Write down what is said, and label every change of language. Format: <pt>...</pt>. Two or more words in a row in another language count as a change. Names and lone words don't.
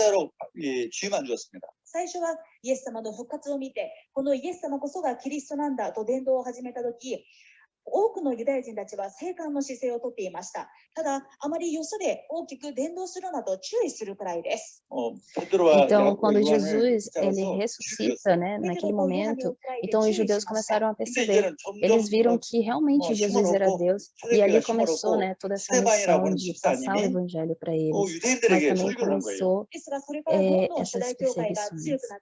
<ja>最初はイエス様の復活を見て、このイエス様こそがキリストなんだと伝道を始めたとき、多くのユダヤ人たちは静観の姿勢をとっていました。ただ、あまりよそで大きく伝道するなど注意するくらいです。</ja> <pt>Então, quando Jesus ele ressuscita, né, naquele momento, então os judeus começaram a perceber. Eles viram que realmente Jesus era Deus e ali começou, né, toda essa missão de passar o evangelho para eles. Mas também começou essas perseguições.</pt>